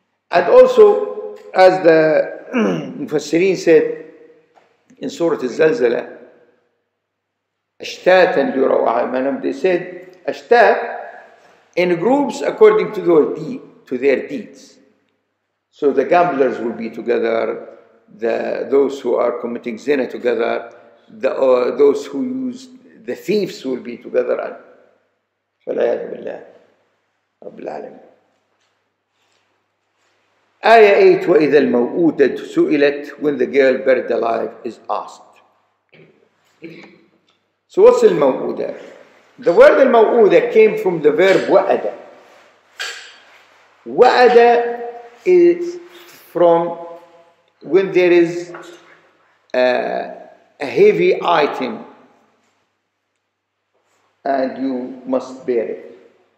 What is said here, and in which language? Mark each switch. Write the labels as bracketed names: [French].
[English] And also, as the Mufassirin said in Surah Al-Zalzala, [Arabic] أشتاتا ليروا أعمالهم, [English] they said أشتات in groups according to their deeds. So the gamblers will be together, those who are committing zina together, those who use the thieves will be together. [Arabic] فالعياذ بالله رب العالمين. آية 8 وإذا الموءودة سئلت, [English] when the girl buried alive is asked. So what's الموءودة? The word الموءودة came from the verb وأد. وأد is from when there is a heavy item and you must bear it.